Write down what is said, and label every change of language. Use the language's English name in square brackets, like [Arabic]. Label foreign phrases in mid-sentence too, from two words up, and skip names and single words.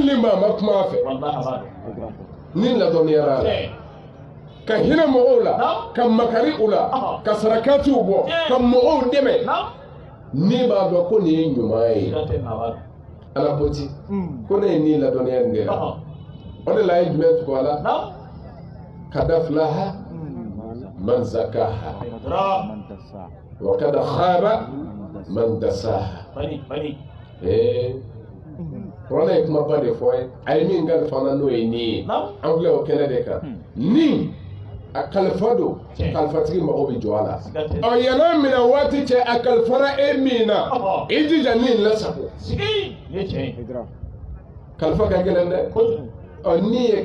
[Bambara] ni maa ma kuma a fɛ ni ladɔnniyara la ka hinɛ mɔgɔw la ka makari u la ka sarakatiw bɔ ka mɔgɔw dɛmɛ ni b'a dɔn ko nin ye ɲuman ye ala ko ti ko ne ye nin ladɔnniya nin de la o de la a ye jumɛn tugu a la [Arabic] قد أفلح من زكاها وقد خاب من دساها [Bambara] kuranɛ ye kumaba de fɔ ye a ye min kalifa n'o ye nin ye an filɛ o kɛnɛ de kan nin a kalifa don kalifatigi mago bɛ jɔ a la yɛlɛ minɛ waati cɛ a kalifara e min na i jija nin lasago kalifa ka gɛlɛn dɛ nin ye